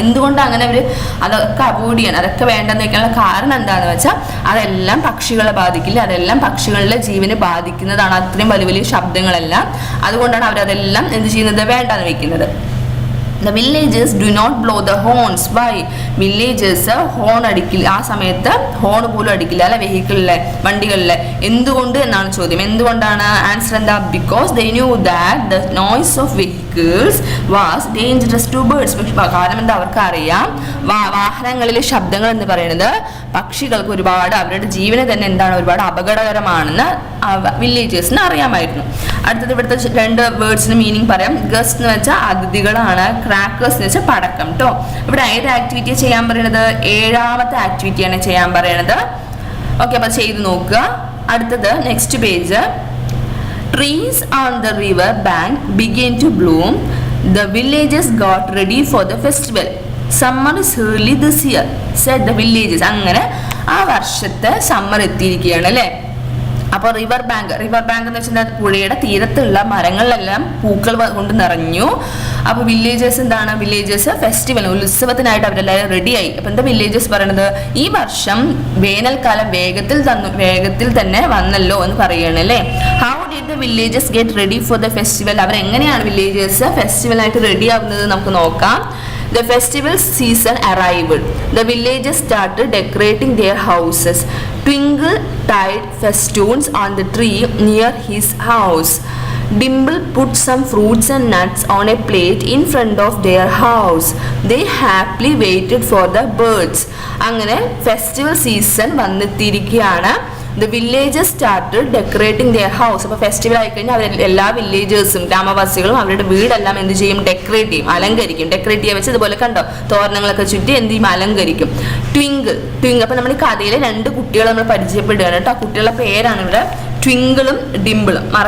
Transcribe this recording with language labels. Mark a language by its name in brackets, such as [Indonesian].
[Malayalam] എന്തുകൊണ്ടാണ് അങ്ങനെ അവർ അതൊക്കെ അവോയ്ഡ് ചെയ്യാൻ, അതൊക്കെ വേണ്ടെന്ന് വെക്കാനുള്ള കാരണം എന്താണെന്ന് വെച്ചാൽ അതെല്ലാം പക്ഷികളെ ബാധിക്കില്ല, അതെല്ലാം പക്ഷികളുടെ ജീവനെ ബാധിക്കുന്നതാണ് അത്രയും വലിയ വലിയ ശബ്ദങ്ങളെല്ലാം. അതുകൊണ്ടാണ് അവരതെല്ലാം എന്ത് ചെയ്യുന്നത്? വേണ്ടാന്ന് വെക്കുന്നത്. [English] The villagers do not blow the horns. Why? [Malayalam] Villagers horn അടിക്കില്ല, ആ സമയത്ത് ഹോൺ പോലും അടിക്കില്ല അല്ലെ വെഹിക്കിളിലെ, വണ്ടികളിലെ. എന്തുകൊണ്ട് എന്നാണ് ചോദ്യം. എന്തുകൊണ്ടാണ്? ആൻസർ എന്താ? [English] Because they knew that the noise of vehicles was dangerous to birds. [Malayalam] കാരണം എന്താ? അവർക്ക് അറിയാം വാഹനങ്ങളിലെ ശബ്ദങ്ങൾ എന്ന് പറയുന്നത് പക്ഷികൾക്ക് ഒരുപാട് അവരുടെ ജീവനെ തന്നെ എന്താണ് ഒരുപാട് അപകടകരമാണെന്ന് വില്ലേജേഴ്സിന് അറിയാമായിരുന്നു. അടുത്തത് ഇവിടുത്തെ രണ്ട് വേർഡ്സിന് മീനിങ് പറയാം. ഗസ്റ്റ് എന്ന് വെച്ചാൽ അതിഥികളാണ്, ക്രാക്കേഴ്സ് എന്ന് വെച്ചാൽ പടക്കം കേട്ടോ. ഇവിടെ ഏത് ആക്ടിവിറ്റി ചെയ്യാൻ പറയുന്നത്? 7ാമത്തെ ആക്ടിവിറ്റിയാണ് ചെയ്യാൻ പറയുന്നത്. ഓക്കെ, അപ്പൊ ചെയ്ത് നോക്കുക. അടുത്തത് next page. [English] Trees on the river bank began to bloom. The villagers got ready for the festival. Summer is early this year, said the villagers. [Malayalam] അങ്ങനെ ആ വർഷത്തെ സമ്മർ എത്തിയിരിക്കുകയാണ് അല്ലേ? അപ്പോൾ റിവർ ബാങ്ക് എന്ന് വെച്ചാൽ പുഴയുടെ തീരത്തുള്ള മരങ്ങളിലെല്ലാം പൂക്കൾ കൊണ്ട് നിറഞ്ഞു. അപ്പോൾ വില്ലേജേഴ്സ് ഫെസ്റ്റിവൽ ഉത്സവത്തിനായിട്ട് അവരെല്ലാവരും റെഡിയായി. അപ്പോൾ എന്താ വില്ലേജേഴ്സ് പറയണത്? ഈ വർഷം വേനൽക്കാലം വേഗത്തിൽ തന്നെ വന്നല്ലോ എന്ന് പറയുകയാണ് അല്ലേ? [English] How did the villagers get ready for the festival? [Malayalam] അവരെങ്ങനെയാണ് വില്ലേജേഴ്സ് ഫെസ്റ്റിവലായിട്ട് റെഡി ആവുന്നത് നമുക്ക് നോക്കാം. [English] The festival season arrived. The villagers started decorating their houses. Twinkle tied festoons on the tree near his house. Dimple put some fruits and nuts on a plate in front of their house. They happily waited for the birds. [Malayalam] അങ്ങനെ festival season വന്നെത്തിയിരിക്കുകയാണ്. [English] The villagers started decorating their house. [Malayalam] അപ്പോൾ festival ആയിക്കഴിഞ്ഞാൽ എല്ലാ വില്ലേജേഴ്സും ഗ്രാമവാസികളും അവരുടെ വീടെല്ലാം എന്ത് ചെയ്യും? Decorate ചെയ്യും, അലങ്കരിക്കും. Decorate ചെയ്യാൻ വെച്ച് ഇതുപോലെ കണ്ടോ തോരണങ്ങളൊക്കെ ചുറ്റി എന്ത് ചെയ്യും? അലങ്കരിക്കും. ട്വിങ്കിൾ. അപ്പോൾ നമ്മൾ കഥയിലെ 2 കുട്ടികളെ നമ്മൾ പരിചയപ്പെടുകയാണ് കേട്ടോ. ആ കുട്ടികളുടെ പേരാണ് ഇവിടെ ട്വിങ്കിളും ഡിംപിളും.